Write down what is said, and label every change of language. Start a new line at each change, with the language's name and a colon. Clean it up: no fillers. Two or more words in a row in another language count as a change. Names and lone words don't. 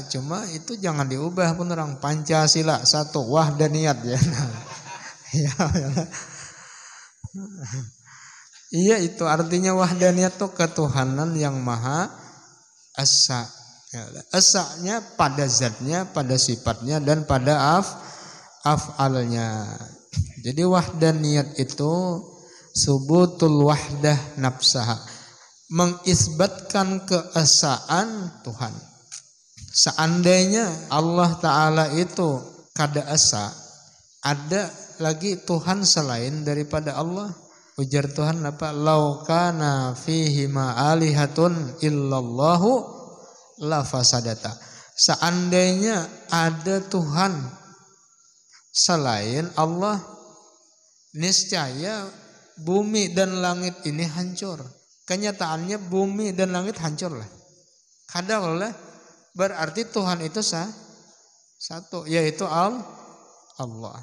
Indonesian: Cuma itu jangan diubah pun orang Pancasila satu wahdaniyat ya. Ya. Iya itu artinya wahdaniyat itu ketuhanan yang maha esa. Esanya pada zatnya, pada sifatnya, dan pada af'alnya. Jadi wahdaniyat itu
Arabic: ثبوت الوحدة نفسها,
Indonesian: mengisbatkan keesaan Tuhan.
Banjar: Seandainya Allah Ta'ala itu kada esa, ada lagi Tuhan selain daripada Allah. Ujar Tuhan apa?
Arabic: لو كان فيهما آلهة إلا الله لفسدتا.
Indonesian: Seandainya ada Tuhan selain Allah, niscaya bumi dan langit ini hancur. Kenyataannya bumi dan langit hancur lah. Kadang lah berarti Tuhan itu satu, yaitu Allah.